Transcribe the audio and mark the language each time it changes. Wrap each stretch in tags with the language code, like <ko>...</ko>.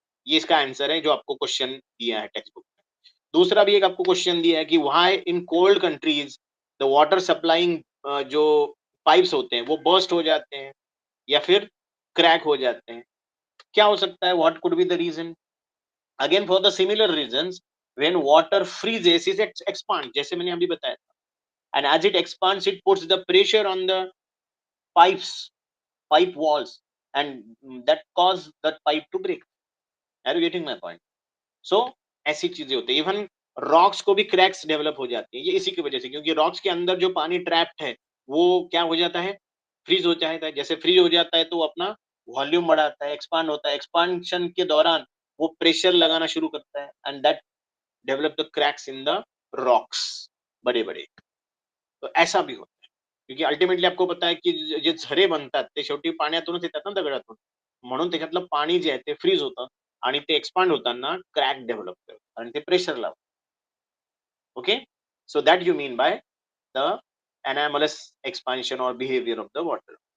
<hi>ये इसका आंसर है जो आपको क्वेश्चन दिया है टेक्स्ट बुक में. दूसरा भी एक आपको क्वेश्चन दिया है कि</hi> <en>why in cold countries the water supplying</en> <hi>जो पाइप्स होते हैं वो बर्स्ट हो जाते हैं या फिर क्रैक हो जाते हैं. क्या हो सकता है?</hi> <en>What could be the reason? Again for the similar reasons, when water freezes it expand,</en> <hi>जैसे मैंने अभी बताया था.</hi> <en>And as it expands it puts the pressure on the pipes, pipe walls, and that cause that pipe to break. Are you getting my point?</en> <hi>So ऐसी चीजें होती है. Even rocks को भी क्रैक्स डेवलप हो जाती है, ये इसी की वजह से, क्योंकि रॉक्स के अंदर जो पानी ट्रैप्ड है वो क्या हो जाता है? फ्रीज हो जाता है. जैसे फ्रीज हो जाता है तो वो अपना वॉल्यूम बढ़ाता है, एक्सपांड होता है. एक्सपांशन के दौरान वो प्रेशर लगाना शुरू करता है</hi> <en>and that develop the cracks in the rocks,</en> <hi>बड़े बड़े. तो ऐसा भी होता है, क्योंकि अल्टिमेटली आपको पता</hi> <mr>आहे की जे झरे बनतात ते शेवटी पाण्यातूनच येतात ना, दगडातून. म्हणून त्याच्यातलं पाणी जे आहे ते फ्रीज होतं आणि ते एक्सपांड होताना क्रॅक डेव्हलप करतं आणि ते pressure लावतं. Okay?</mr> <en>So that you mean by the anomalous expansion or behaviour of the water.</en>